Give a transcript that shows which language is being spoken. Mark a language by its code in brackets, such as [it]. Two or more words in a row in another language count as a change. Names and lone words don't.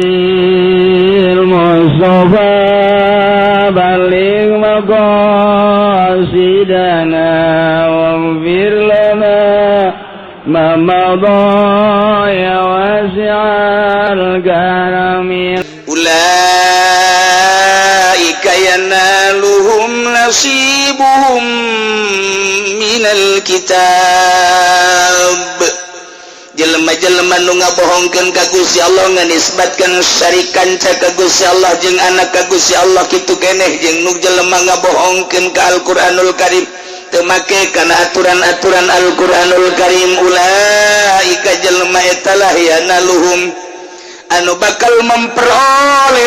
[ar] بالمصطفى بلغ مقاصدنا واغفر لنا ما مضى يا واسع الكرم أولئك ينالهم نصيبهم من الكتاب [su] jelema-jelema nu ngabohongkeun ka Gusti Allah nganisbatkeun syarikan ka Gusti Allah jeung anak ka Gusti Allah kitu keneh jeung nu jelema ngabohongkeun ka Al-Qur'anul Karim teu make kana aturan-aturan Al-Qur'anul Karim ulaika jelema eta lah yanaluhum anu bakal memperoleh